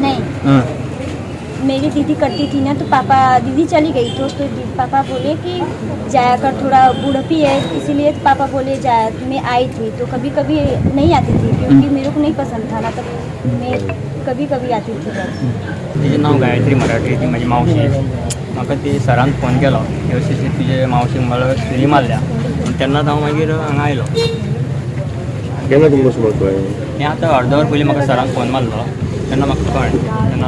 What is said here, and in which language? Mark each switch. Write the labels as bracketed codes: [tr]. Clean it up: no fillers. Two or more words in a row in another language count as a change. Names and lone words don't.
[hi] नहीं, मेरी दीदी करती थी ना, तो पापा दीदी चली गई तो पापा बोले कि जाया कर, थोड़ा बुढ़पी है इसीलिए, तो पापा बोले जाया। मैं आई थी तो कभी कभी नहीं आती थी क्योंकि मेरे को नहीं पसंद था ना, तो मैं कभी कभी आती थी बस। [kok] तिचें नाव गायत्री मराठी, ती म्हजी मावशी। म्हाका ती सरान फोन केलो की अशी तुजे मावशीक मला सुरी मारल्या, तेन्ना हांव मागीर हांगा आयलो। केन्ना तुमकां समज कळ्ळें? हें आतां अर्द वर पयलीं म्हाका सरान फोन मारलो, तेन्ना म्हाका कळ्ळें। तेन्ना